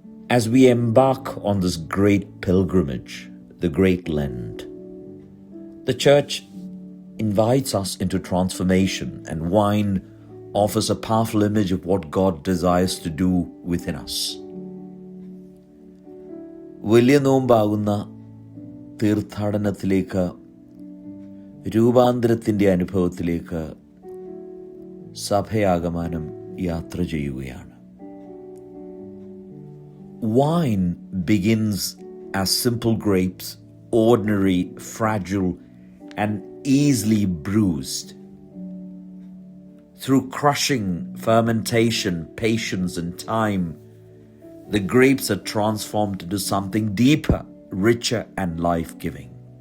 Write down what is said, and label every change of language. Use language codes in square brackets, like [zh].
[en] As we embark on this great pilgrimage, the Great Lent, the Church invites us into transformation, and wine offers a powerful image of what God desires to do within us. [ml] വലിയ നോമ്പാകുന്ന തീർത്ഥാടനത്തിലേക്ക്, രൂപാന്തരത്തിൻ്റെ അനുഭവത്തിലേക്ക് സഭയാകമാനം യാത്ര ചെയ്യുകയാണ്. [en] Wine begins as simple grapes, ordinary, fragile, and easily bruised. Through crushing, fermentation, patience, and time, the grapes are transformed into something deeper, richer, and life-giving.